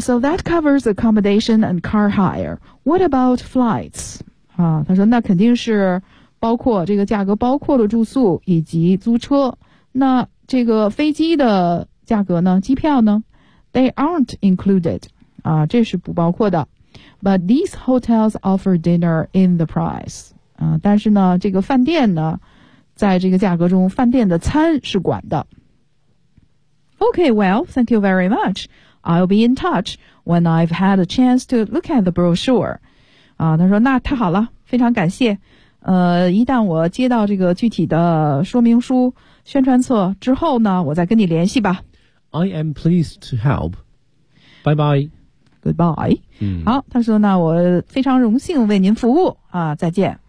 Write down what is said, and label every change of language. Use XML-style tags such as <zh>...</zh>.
<en>so that covers accommodation and car hire. What about flights?</en> <zh>啊，他说那肯定是包括这个价格包括了住宿以及租车。那这个飞机的价格呢，机票呢</zh> <en>？They aren't included.</en> <zh>这是不包括的。</zh> <en>But these hotels offer dinner in the price.</en> <zh>但是呢，这个饭店呢，在这个价格中，饭店的餐是管的。</zh> <en>Okay, well, thank you very much. I'll be in touch when I've had a chance to look at the brochure.</en> <zh>他说那太好了，非常感谢。一旦我接到这个具体的说明书、宣传册之后呢，我再跟你联系吧。</zh> <en>I am pleased to help.</en> <zh>拜拜。</zh> <en>Goodbye。</en> <zh>好，他说呢，我非常荣幸为您服务啊，再见。</zh>